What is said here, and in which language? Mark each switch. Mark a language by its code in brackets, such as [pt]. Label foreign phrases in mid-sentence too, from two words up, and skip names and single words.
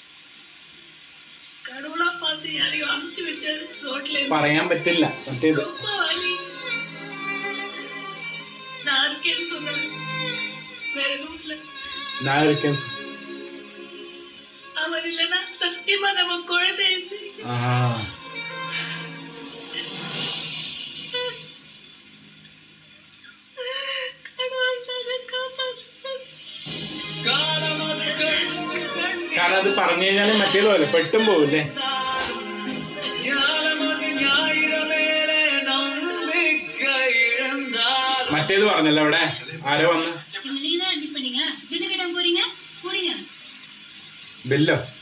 [ta] கடவுளா பார்த்து யாரையும் அமுச்சு வச்சாரு ரோட்ல. [ml] പറയാൻ പറ്റില്ല മറ്റേത്. [ta] ரொம்ப வலி. நான் இருக்கேன்னு சொன்னாரு, வேற எதுவும் இல்ல. நான் இருக்கேன். அவர் இல்லைன்னா சத்தியமா நம்ம [ml] കാരണം അത് പറഞ്ഞു കഴിഞ്ഞാല് മറ്റേതുപോലെ പെട്ടും പോവില്ലേ. മറ്റേത് പറഞ്ഞല്ലോ അവിടെ ആരോ വന്ന് ബില്ലോ.